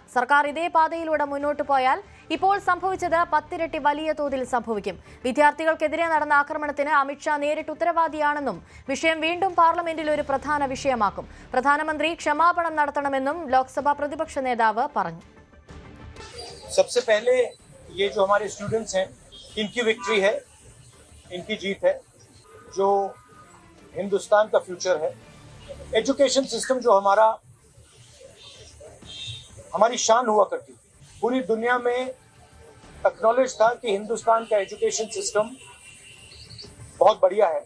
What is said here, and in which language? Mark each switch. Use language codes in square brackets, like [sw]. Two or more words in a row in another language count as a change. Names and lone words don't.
[ml] സർക്കാർ ഇതേ പാതയിലൂടെ മുന്നോട്ട് പോയാൽ ഇപ്പോൾ സംഭവിച്ചത് 10 ഇരട്ടി വലിയ തോതിൽ സംഭവിക്കും. വിദ്യാർത്ഥികൾക്കെതിരെ നടന്ന ആക്രമണത്തിന് അമിത്ഷാ നേരിട്ട് ഉത്തരവാദിയാണെന്നും വിഷയം വീണ്ടും പാർലമെന്റിൽ ഒരു പ്രധാന വിഷയമാക്കും. പ്രധാനമന്ത്രി ക്ഷമാപണം നടത്തണമെന്നും ലോക്സഭാ പ്രതിപക്ഷ നേതാവ് പറഞ്ഞു. [hi] सबसे पहले ये जो हमारे स्टूडेंट्स हैं इनकी विक्ट्री है, इनकी जीत है, जो हिंदुस्तान का फ्यूचर है। [en] education system [hi] जो हमारी शान हुआ करती थी, पूरी दुनिया में एक्नॉलेज था कि हिंदुस्तान का [en] education system [hi] बहुत बढ़िया है।